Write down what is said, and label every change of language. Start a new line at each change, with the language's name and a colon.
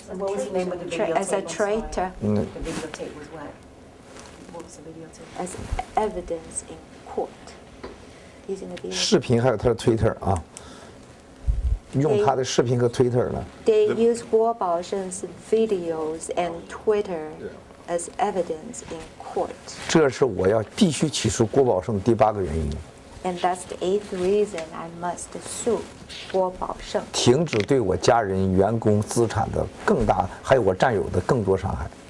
English: And what was the name of the videotape? As a I'm sorry. traitor, The videotape was what? What was the videotape? as evidence in court, using the video.
Chinese: 视频还有他的 Twitter 啊，用他的视频和 Twitter 呢。
English: They use Guo Baosheng's videos and Twitter as evidence in court.
Chinese: 这是我要必须起诉郭宝胜第8个原因。
English: And that's the 8th reason I must sue Guo Baosheng.
Chinese: 停止对我家人、员工资产的更大，还有我战友的更多伤害。